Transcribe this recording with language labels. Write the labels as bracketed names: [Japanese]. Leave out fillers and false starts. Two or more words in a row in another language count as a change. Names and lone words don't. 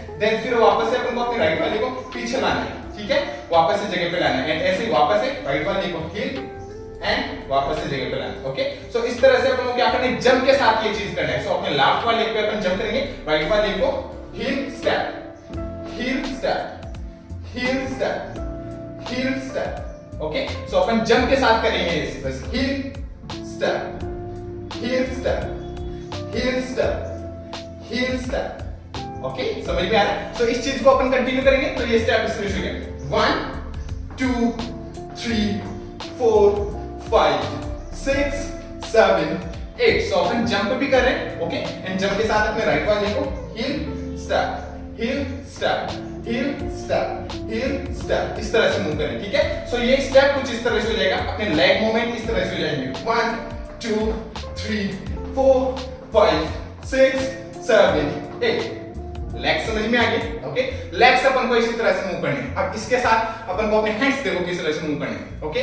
[Hindi] देन फिर वापस से अपन को अपने राइट वाले को पीछे लाना है, ठीक है। वापस से जगह पे लाना है एंड ऐसे ही वापस से राइट वाले को [English] heel and [Hindi] वापस से जगह पे लाना, ओके। सो इस तरह से अपन को क्या करना है, जंप के साथ ये चीज करना है। सो अपने लेफ्ट वाले पे अपन जंप करेंगे, राइट वाले को [English] heel step heel step, heel step, heel step, [Hindi] ओके। सो अपन जंप के साथ करेंगे इस बस [English] heel step, heel step, heel step, heel step, [Hindi] ओके। समझ में आ रहा है। सो इस चीज को अपन कंटिन्यू करेंगे तो ये स्टेप इसमें शुरू करेंगे 1 2 3 4 5 6 7 8। सो अपन जंप भी कर रहे हैं, ओके। एंड जंप के साथ अपने राइट वाले को [English] heel step, heel step, heel step, heel step, [Hindi] इस तरह से मूव करें, ठीक है। सो ये स्टेप कुछ इस तरह से हो जाएगा। अपने [English] leg movement [Hindi] इस तरह से हो जाएंगे 1 2 3 4 5 6 7 8। लेग समझ में आ गई, ओके। लेग्स अपन को इसी तरह से मूव करने हैं। अब इसके साथ अपन को अपने हैंड्स देखो किस तरह से मूव करने हैं, ओके।